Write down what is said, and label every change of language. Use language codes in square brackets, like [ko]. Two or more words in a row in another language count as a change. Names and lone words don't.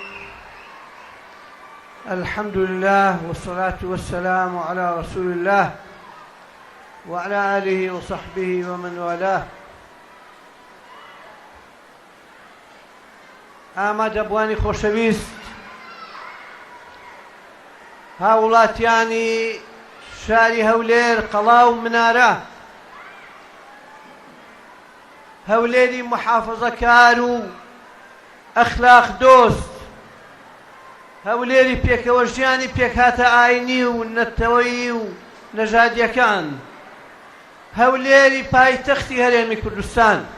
[ar] الحمد لله والصلاة والسلام على رسول الله وعلى آله وصحبه ومن والاه. [ckb] ئامادەبوانی خۆشەویست هاوڵاتیانی شاری هەولێر قەڵاو منارە، هەولێری محافەزەکار و ئەخلاق دۆست، هەولێری پێکەوە ژیانی پێکهاتە ئاینی و نەتەوەیی و نەژادیەکان، هەولێری پایتەختی هەرێمی کوردستان.